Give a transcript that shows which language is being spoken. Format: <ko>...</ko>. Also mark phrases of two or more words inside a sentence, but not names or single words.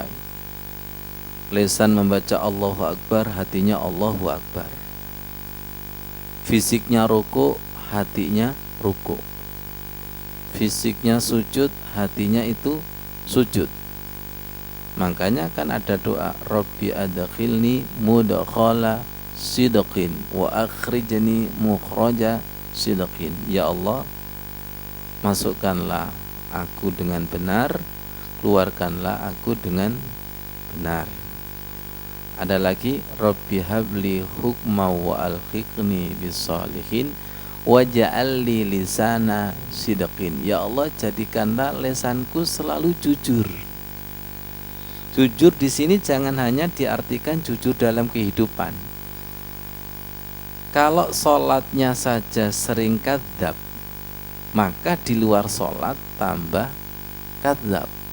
<id>Lisan membaca</id> <ar>الله أكبر,</ar> <id>hatinya</id> <ar>الله أكبر.</ar> <id>Fisiknya ruku, hatinya ruku. Fisiknya sujud, hatinya itu sujud. Makanya kan ada doa,</id> <ar>رب أدخلني مدخل صدق وأخرجني مخرج صدق.</ar> <id>Ya Allah, masukkanlah aku dengan benar, keluarkanlah aku dengan benar. Ada lagi,</id> <ar>رب هب لي حكما وألحقني بالصالحين واجعل لي لسان صدق.</ar> <id>Ya Allah, jadikanlah lisanku selalu jujur. Jujur di sini jangan hanya diartikan jujur dalam kehidupan. Kalau sholatnya saja sering kadzab, maka di luar sholat tambah kadzab.</id>